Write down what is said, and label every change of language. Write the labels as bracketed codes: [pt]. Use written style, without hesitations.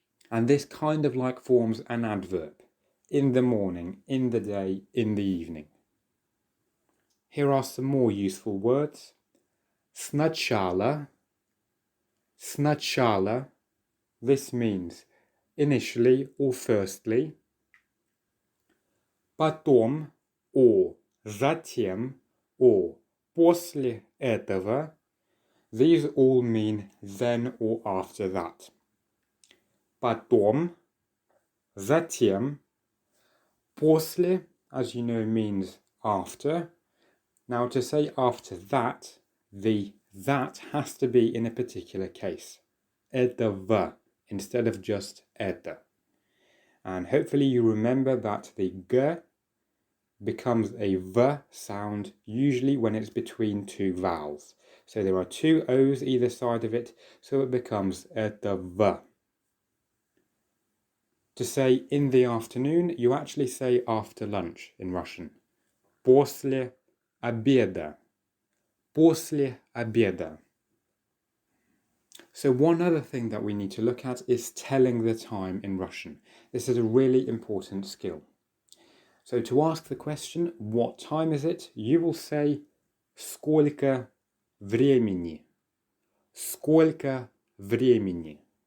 [en] And this kind of like forms an adverb. In the morning, in the day, in the evening. Here are some more useful words. [ru] Сначала. Сначала. [en] This means initially or firstly. [ru] Потом or затем or после этого. [en] These all mean then or after that. [ru] Потом, затем, после, [en] as you know, means after. Now to say after that, the that has to be in a particular case. Этого instead of just это. And hopefully you remember that the g becomes a v sound usually when it's between 2 vowels. So there are 2 O's either side of it, so it becomes этого. To say in the afternoon, you actually say after lunch in Russian. [ru] После обеда. После обеда. [en] So one other thing that we need to look at is telling the time in Russian. This is a really important skill. So to ask the question, what time is it? You will say, [ru] сколько времени? Сколько времени?